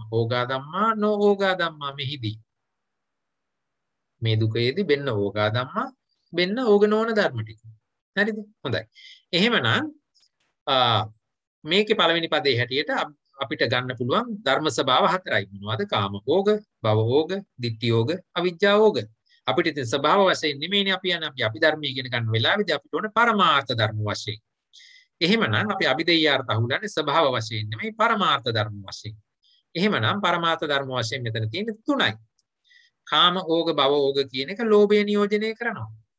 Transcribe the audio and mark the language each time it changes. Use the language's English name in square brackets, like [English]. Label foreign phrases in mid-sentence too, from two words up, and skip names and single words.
[Pali] ඕගා ධම්මා නොಓගා ධම්මා මෙහිදී. [Sinhala] මේ දුකයේදී වෙන්න [Pali] ඕගා ධම්මා [Sinhala] වෙන්න ඕග නොවන ධර්ම ටික. හරිද? හොඳයි. එහෙමනම් මේකේ පළවෙනි පදේ හැටියට අපිට ගන්න පුළුවන් ධර්ම ස්වභාව හතරයි. මොනවද? කාම ඕග, භව ඕග, ditthi ඕග, අවිජ්ජා ඕග. අපිට ඉතින් ස්වභාව වශයෙන් නෙමෙයිනේ අපි යන්නේ අපි ධර්මයේ ඉගෙන ගන්න වෙලාවේදී අපිට ඕන පරමාර්ථ ධර්ම වශයෙන්. එහෙමනම් අපි අභිදේයාර්ථ අහුලන්නේ ස්වභාව වශයෙන් නෙමෙයි පරමාර්ථ ධර්ම වශයෙන්. එහෙමනම් පරමාර්ථ ධර්ම වශයෙන් මෙතන තියෙන්නේ තුනයි. කාම ඕග භව ඕග කියන එක ලෝභය නියෝජනය කරනවා.